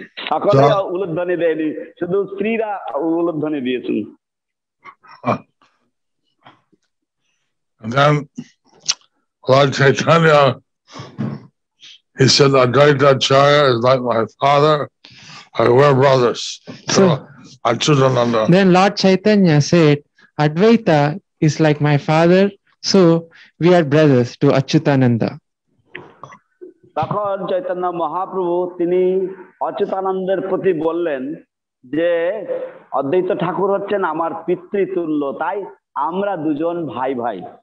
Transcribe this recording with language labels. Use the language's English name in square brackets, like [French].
[Bangla] সকলে উলুধ্বনি দেয়নি, শুধু স্ত্রীরা উলুধ্বনি দিয়েছেন। [English] And then Lord Chaitanya, he said, Advaita Acharya is like my father, we're brothers. So Achyutananda. Then Lord Chaitanya said, Advaita is like my father, so we are brothers to Achyutananda. [Bangla] তখন চৈতন্য মহাপ্রভু তিনি অচ্যুতানন্দের প্রতি বললেন যে অদ্বৈত ঠাকুর হচ্ছেন আমার পিতৃতুল্য, তাই আমরা দুজন ভাই ভাই।